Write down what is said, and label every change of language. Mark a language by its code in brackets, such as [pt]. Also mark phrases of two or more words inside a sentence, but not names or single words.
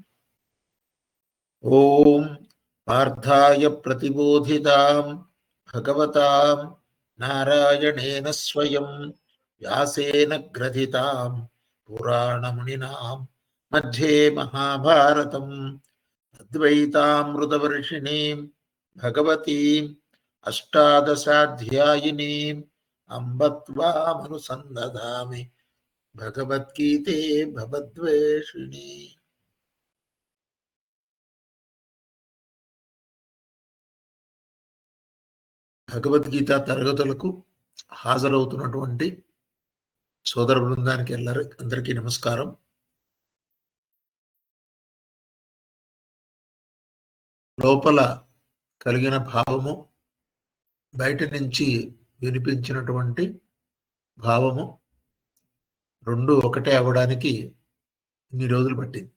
[sa] ओम पार्थाय प्रतिबोधितां भगवतां नारायणेन स्वयं व्यासेन ग्रथितां पुराणमुनिनां मध्ये महाभारतम् अद्वैतामृतवर्षिणीं भगवतीम् अष्टादशाध्यायिनीम् अम्ब त्वामनुसन्दधामि भगवद्गीते भवद्वेषिणी। [te] భగవద్గీత తరగతులకు హాజరవుతున్నటువంటి సోదర బృందానికి అందరికీ నమస్కారం. లోపల కలిగిన భావము, బయట నుంచి వినిపించినటువంటి భావము రెండు ఒకటే అవ్వడానికి ఇన్ని రోజులు పట్టింది.